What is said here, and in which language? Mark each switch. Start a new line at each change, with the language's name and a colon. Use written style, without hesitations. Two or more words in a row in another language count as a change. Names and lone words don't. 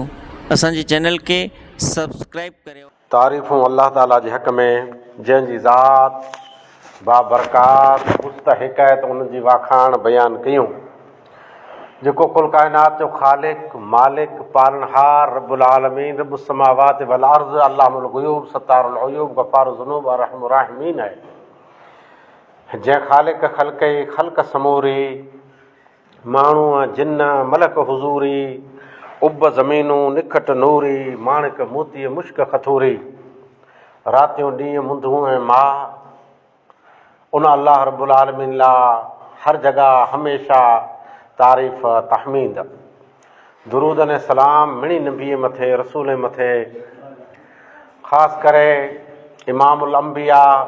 Sindhi: असांजे चैनल के सब्सक्राइब करियो। तारीफ़ूं अल्लाह ताला जे हक़ में जंहिंजी ज़ात बाबरकात मुस्तहिक़ आहे त उनजी वाखाण बयान कयूं। जेको कुल काइनात जो ख़ालिक मालिक पालनहार
Arabic: رب العالمين رب السماوات والأرض علام الغيوب ستار العيوب غفار الذنوب أرحم الراحمين
Sindhi: आहे। जंहिं ख़ालिक ख़ल्क़े ख़ल्क़ समूरी माण्हू जिन मलक हुज़ूरी उब ज़मीनूं निखट नूरी माणिक मोती मुश्क खथूरी रातियूं ॾींहं मुंदूं ऐं मां उन अल्लाह
Arabic: رب العالمين
Sindhi: लाइ हर जॻह हमेशा तारीफ़ तहमीद दुरूद ऐं सलाम मिणी नबीअ मथे रसूल मथे ख़ासि करे
Arabic: إمام الأنبياء